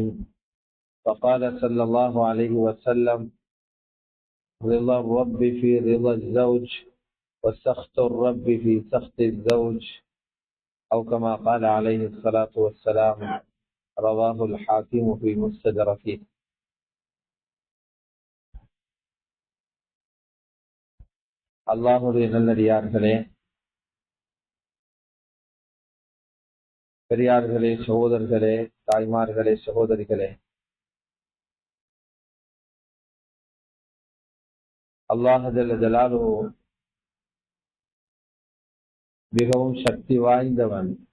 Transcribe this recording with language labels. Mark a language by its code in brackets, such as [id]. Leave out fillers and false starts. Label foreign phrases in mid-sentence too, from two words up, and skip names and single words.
[ar] فقال صلى الله عليه وسلم: رضا الرب في رضا الزوج، وسخط الرب في سخط الزوج، أو كما قال عليه الصلاة والسلام. رواه الحاكم في مستدركه. [ta] அல்லாஹுடைய நல்லடியார்களே, பெரியார்களே, சகோதரர்களே, தாய்மார்களே, சகோதரிகளே, அல்லாஹ் [ar] جل جلاله [ta] மிகவும் சக்தி வாய்ந்தவன்.